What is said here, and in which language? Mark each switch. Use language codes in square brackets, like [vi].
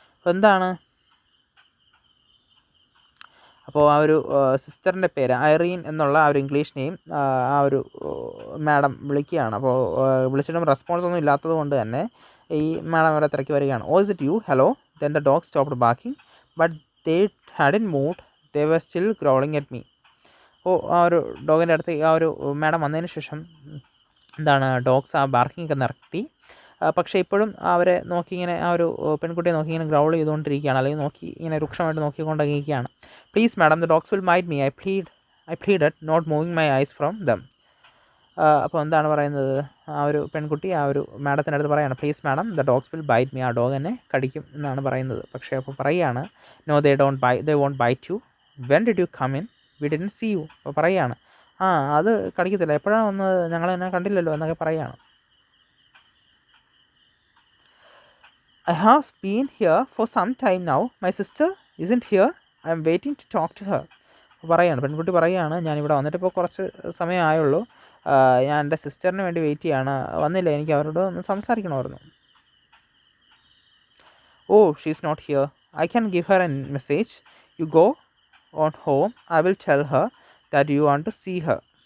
[ml] എന്താണ്, അപ്പോൾ ആ ഒരു സിസ്റ്ററിൻ്റെ പേര് ഐറീൻ എന്നുള്ള ആ ഒരു ഇംഗ്ലീഷ് നെയിം ആ ഒരു മാഡം വിളിക്കുകയാണ്. അപ്പോൾ വിളിച്ചിട്ടും റെസ്പോൺസ് ഒന്നും ഇല്ലാത്തത് കൊണ്ട് തന്നെ ഈ മാഡം അവരെ തിരക്കി വരികയാണ്. [en] Oh is it you, hello. Then the dog stopped barking but they hadn't moved, they were still growling at me. [ml] അപ്പോൾ ആ ഒരു ഡോഗിൻ്റെ അടുത്ത് ആ ഒരു മാഡം വന്നതിന് ശേഷം എന്താണ്, ഡോഗ്സ് ആ ബാർക്കിംഗ് ഒക്കെ നിർത്തി. പക്ഷേ ഇപ്പോഴും അവരെ നോക്കി ഇങ്ങനെ ആ ഒരു പെൺകുട്ടിയെ നോക്കി ഇങ്ങനെ ഗ്രൗൾ ചെയ്തുകൊണ്ടിരിക്കുകയാണ്, അല്ലെങ്കിൽ നോക്കി ഇങ്ങനെ രൂക്ഷമായിട്ട് നോക്കിക്കൊണ്ടിരിക്കുകയാണ്. [en] Please madam, the dogs will bite me, I pleaded, not moving my eyes from them. [ml] അപ്പോൾ എന്താണ് പറയുന്നത്, ആ ഒരു പെൺകുട്ടി ആ ഒരു മാഡത്തിൻ്റെ അടുത്ത് പറയുകയാണ്, [en] please madam, the dogs will bite me, [ml] ആ ഡോഗ് എന്നെ കടിക്കും എന്നാണ് പറയുന്നത്. പക്ഷേ അപ്പോൾ പറയുകയാണ്, [en] No they won't bite you, when did you come in, we didn't see you. [ml] അപ്പോൾ പറയുകയാണ്, അത് കടിക്കത്തില്ല, എപ്പോഴാണ് വന്നത്, ഞങ്ങൾ എന്നെ കണ്ടില്ലല്ലോ എന്നൊക്കെ പറയുകയാണ്. [en] I have been here for some time now. My sister isn't here. I am waiting to talk to her. [ml] പറയാണ്, പെൺകുട്ടി പറയുകയാണ്, ഞാനിവിടെ വന്നിട്ടിപ്പോൾ കുറച്ച് സമയമായുള്ളൂ, ഞാൻ എൻ്റെ സിസ്റ്ററിന് വേണ്ടി വെയിറ്റ് ചെയ്യാണ്, വന്നില്ല, എനിക്ക് അവരോട് ഒന്ന് സംസാരിക്കണമായിരുന്നു. [en] Oh she's not here, I can give her a message, you go on home, I will tell her that you want to see her.